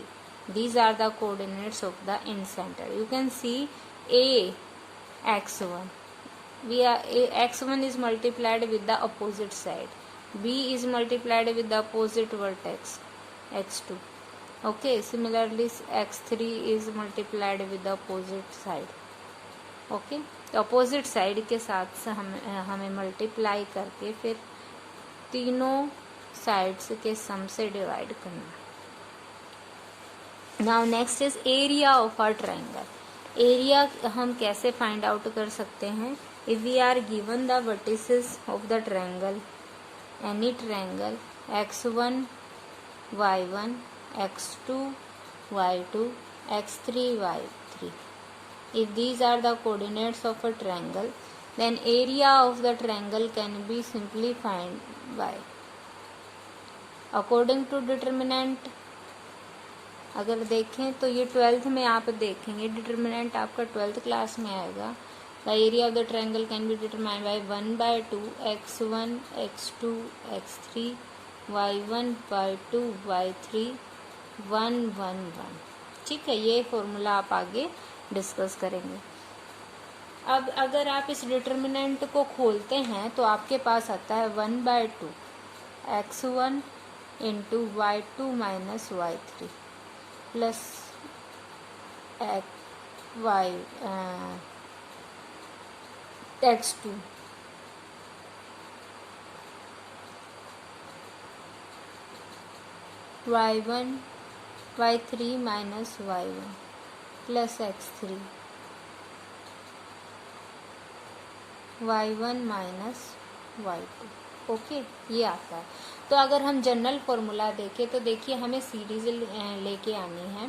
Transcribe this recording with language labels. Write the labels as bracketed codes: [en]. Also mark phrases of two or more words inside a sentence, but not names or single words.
[en] These are the coordinates of the in center. You can see A x1, x1 is multiplied with the opposite side, B is multiplied with the opposite vertex x2, okay. Similarly x3 is multiplied with the opposite side, ओके. [hi] तो [en] opposite side [hi] के साथ हमें मल्टीप्लाई करके फिर तीनों साइड्स के सम से डिवाइड करना. [en] now next is area of a triangle. [hi] एरिया हम कैसे [en] find out [hi] कर सकते हैं? [en] if we are given the vertices of the triangle, any triangle x1 y1 x2 y2 x3 y3. If these are the coordinates of a triangle, then area of the triangle can be simply found by according to determinant. [hi] अगर देखें तो ये 12th में आप देखेंगे डिटर्मिनेंट आपका 12th क्लास में आएगा. [en] The area of the triangle can be determined by 1/2 x1 x2 x3 y1 y2 y3 1 1 1. [hi] ठीक है, ये फॉर्मूला आप आगे डिस्कस करेंगे. अब अगर आप इस डिटर्मिनेंट को खोलते हैं तो आपके पास आता है 1/2 x1 इंटू y2 माइनस y3 प्लस x2 y1 y3 माइनस y1 प्लस x3 y1 माइनस y2, ओके. ये आता है. तो अगर हम [en] general formula [hi] देखें तो देखिए हमें सीरीज लेके आनी है.